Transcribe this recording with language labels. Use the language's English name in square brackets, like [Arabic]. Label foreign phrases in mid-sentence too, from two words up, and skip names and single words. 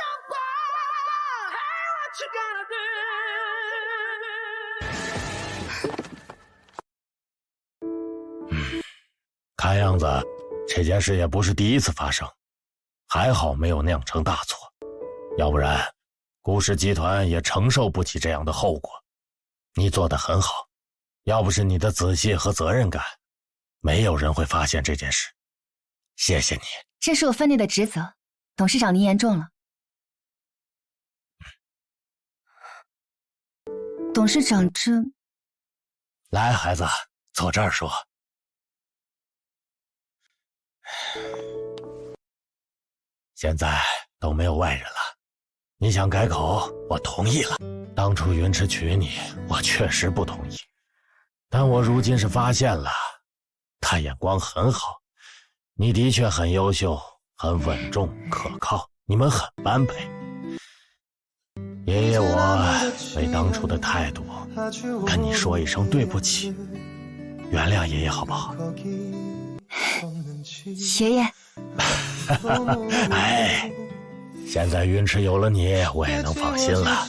[Chinese] 看樣子這件事也不是第一次發生，還好沒有釀成大錯，要不然顧氏集團也承受不起這樣的後果。你做得很好，要不是你的仔細和責任感，沒有人會發現這件事。謝謝你。這是我分內的職責。董事長，您言重了。董事長，這…… 来，孩子，坐这儿说。现在都没有外人了，你想改口，我同意了。当初云池娶你，我确實不同意，但我如今是發現了，他眼光很好，你的確很優秀，很穩重可靠，你們很般配。爺爺我為當初的態度跟你說一聲對不起，原諒爺爺好不好？爺爺。哎，現在雲池有了你，我也能放心了。